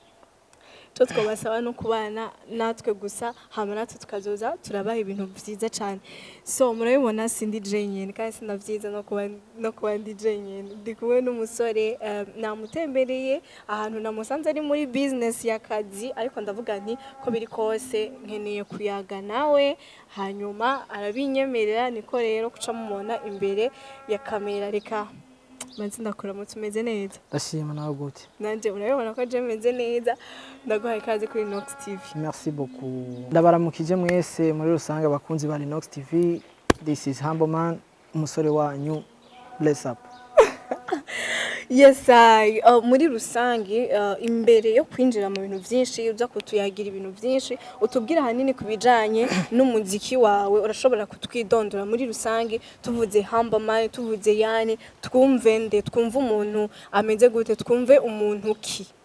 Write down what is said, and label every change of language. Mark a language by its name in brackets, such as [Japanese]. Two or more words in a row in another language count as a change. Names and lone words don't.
[Rundi] cyo twabasaba no kubana natwe gusa hama natwe tukazoza turabaha ibintu byiza cyane so murabibona sindi Yann kandi sinavyiza no kuba ndi Yann ndi kumwe n'umusore namutembereye ahantu namusanze ari muri business y'akazi ariko ndavuga nti ko biri kose nkeneye kuyaga nawe hanyuma arabinyemerera niko rero kuca mumona imbere ya kamera reka manzi ndakora mu tumeze neza Ndashima nawe gute nanje urabibona ko je meze neza ndaguhaye ikaze kuri LinoxTV. [French] Merci beaucoup. [Rundi] Ndabaramukije mwese muri rusange abakunzi ba LinoxTV. [English] This is Humble Man, [Rundi] umusore wanyu. [English] Bless up. Yes, [Rundi] muri rusange imbere yo kwinjira mu bintu byinshi uza kutuyagira ibintu byinshi utubwira hanini kubijanye n'umuziki wawe urashobora kutwidondora muri rusange tuvuze Humble Man tuvuze Yann twumve umuntu ameze gute twumve umuntu ki.